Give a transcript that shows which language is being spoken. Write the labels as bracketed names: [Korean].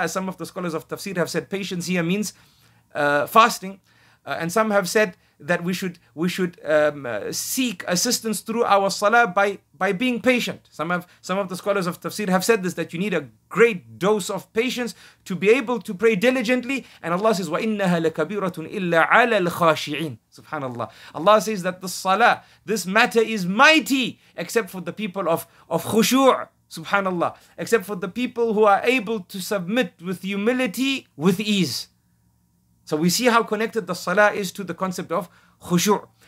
[English] As some of the scholars of tafsir have said, patience here means fasting. And some have said that we should seek assistance through our salah by being patient. Some of the scholars of tafsir have said this, that you need a great dose of patience to be able to pray diligently. And Allah says, [Arabic] وَإِنَّهَا لَكَبِيرَةٌ إِلَّا عَلَى الْخَاشِعِينَ. Subhanallah. [English] Allah says that the salah, this matter is mighty except for the people of khushu'. Subhanallah. Except for the people who are able to submit with humility, with ease. So we see how connected the salah is to the concept of khushu'.